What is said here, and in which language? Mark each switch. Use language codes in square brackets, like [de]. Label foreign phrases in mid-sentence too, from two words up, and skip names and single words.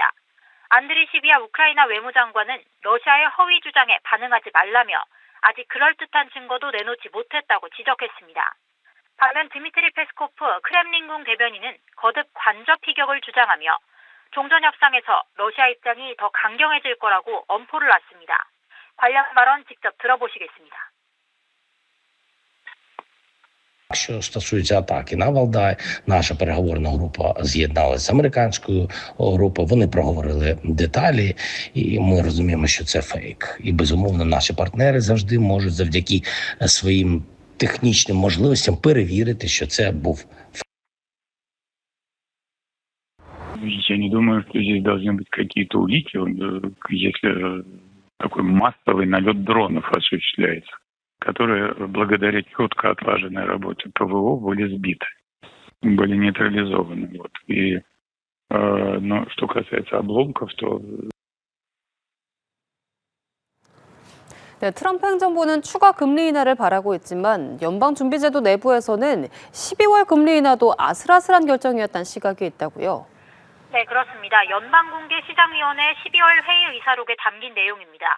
[ko] 안드리 시비아 우크라이나 외무장관은 러시아의 허위 주장에 반응하지 말라며 아직 그럴듯한 증거도 내놓지 못했다고 지적했습니다. 반면 드미트리 페스코프 크렘린궁 대변인은 거듭 관저 피격을 주장하며 종전 협상에서 러시아 입장이 더 강경해질 거라고 엄포를 놨습니다. 관련 발언 직접 들어보시겠습니다. [uk] Що стосується атаки на Валдай, наша переговорна група з'єдналася з американською групою, вони проговорили деталі, і ми розуміємо, що це фейк. І, безумовно, наші партнери завжди можуть завдяки своїм технічним можливостям перевірити, що це був фейк. [ru] Я не думаю, что здесь должны быть какие-то улики, если такой массовый налет дронов осуществляется, которые благодаря четко отлаженной работе ПВО были сбиты, были нейтрализованы. Но что касается обломков, то... [ko] 네, 트럼프 행정부는 추가 금리 인하를 바라고 있지만 연방준비제도 내부에서는 12월 금리 인하도 아슬아슬한 결정이었다는 시각이 있다고요. 네, 그렇습니다. 연방공개시장위원회 12월 회의 의사록에 담긴 내용입니다.